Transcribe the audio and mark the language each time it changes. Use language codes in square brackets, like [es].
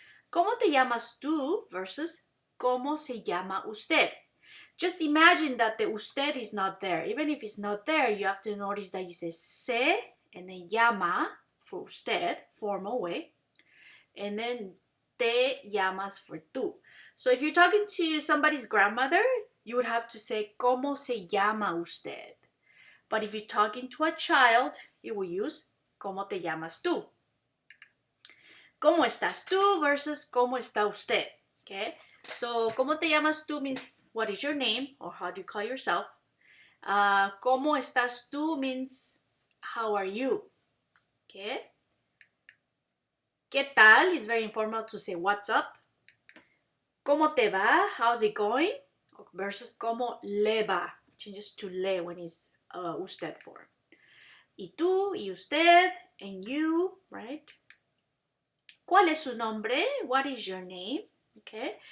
[es] ¿Cómo te llamas tú versus cómo se llama usted? [en] Just imagine that the usted is not there. Even if it's not there, you have to notice that you say se and then llama for usted, formal way, and then te llamas for tú. So if you're talking to somebody's grandmother, you would have to say ¿Cómo se llama usted? But if you're talking to a child, you will use ¿Cómo te llamas tú? [es] ¿Cómo estás tú versus ¿Cómo está usted? Okay? [en] So ¿Cómo te llamas tú means what is your name or how do you call yourself? ¿Cómo estás tú means how are you? [es] Okay? ¿Qué tal? [en] Is very informal to say what's up. ¿Cómo te va? How's it going? Versus ¿Cómo le va? Changes to le when it's usted form. [es] Y tú, y usted, and you, right? ¿Cuál es su nombre? What is your name? Okay.